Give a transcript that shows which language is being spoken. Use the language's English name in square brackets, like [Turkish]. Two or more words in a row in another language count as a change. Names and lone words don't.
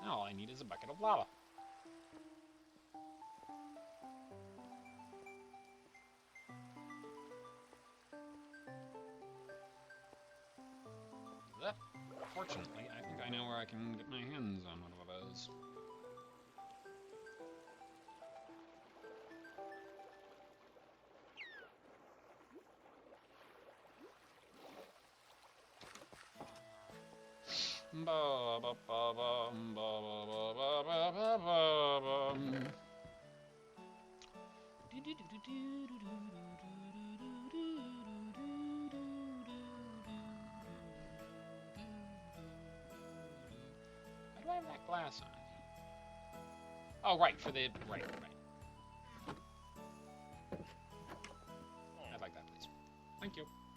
[English] I need is a bucket of lava. Fortunately, I think I know where I can get my hands on one of those. Ba ba ba bum, ba ba ba ba ba ba ba bum. Why do I have that glass on? Oh, right, for the... Right. I'd like that, please. Thank you.